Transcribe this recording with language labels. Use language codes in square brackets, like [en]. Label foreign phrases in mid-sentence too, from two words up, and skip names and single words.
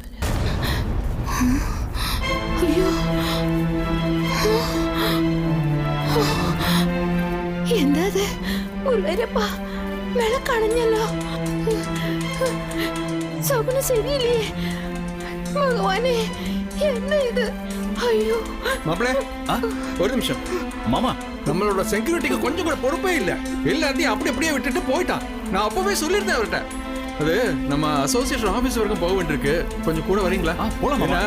[ta] ஐயோ, [ml] എന്താത് ഗുരുവായൂരപ്പാ വിളക്കണഞ്ഞല്ലോ. സ്വപ്നം ശരിയില്ലേ ഭഗവാനെ? [ta] என்ன இது? ஐயோ மாப்பிளே, ஒரு நிமிஷம். மாமா, நம்மளோட செக்யூரிட்டிக்கு கொஞ்சம் கூட பொறுப்பே இல்ல. எல்லாத்தையும் அப்படியே விட்டுட்டு போயிட்டான். நான் அப்பவே சொல்லியிருந்தேன் அவர்கிட்ட. அது நம்ம [en] association office [ta] வரைக்கும் போக வேண்டியிருக்கு. கொஞ்சம் கூட வரீங்களா? போலாம் மாமா.